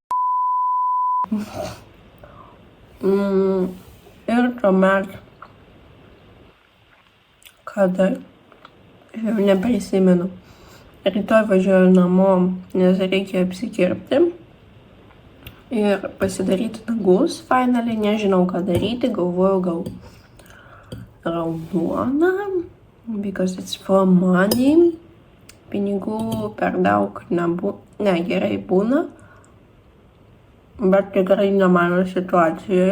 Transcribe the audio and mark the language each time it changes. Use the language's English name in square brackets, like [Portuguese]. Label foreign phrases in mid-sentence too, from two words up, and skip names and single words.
[Lithuanian] Ir tuomet, kada, jau neprisimenu, rytoj važiuoju namo, nes reikia apsikirpti. Ir pasidaryti nagus, finally, nežinau ką daryti, galvoju gal raudoną, [English] because it's for money, [Lithuanian] pinigų per daug gerai būna, bet tikrai ne mano situacijoje.